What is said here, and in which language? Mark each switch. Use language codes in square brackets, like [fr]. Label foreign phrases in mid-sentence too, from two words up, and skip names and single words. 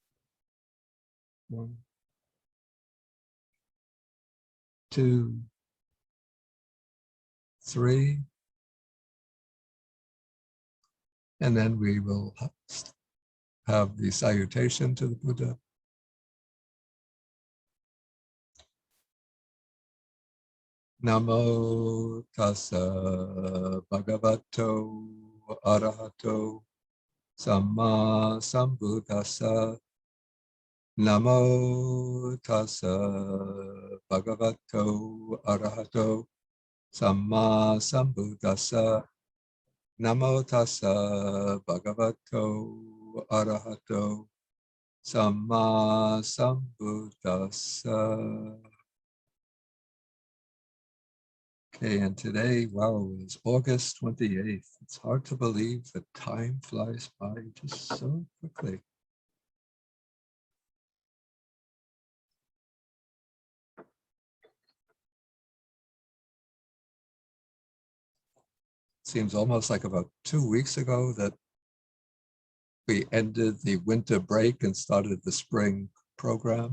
[en] 1, 2, 3. And then we will have the salutation to the Buddha. [pi] Namo tassa bhagavato arahato samma sambuddhassa. Namo tassa bhagavato arahato samma sambuddhassa. Namo tassa bhagavato arahato samma sambuddhassa. [en] Okay, and today, wow, is August 28th. It's hard to believe that time flies by just so quickly. Seems almost like about 2 weeks ago that we ended the winter break and started the spring program.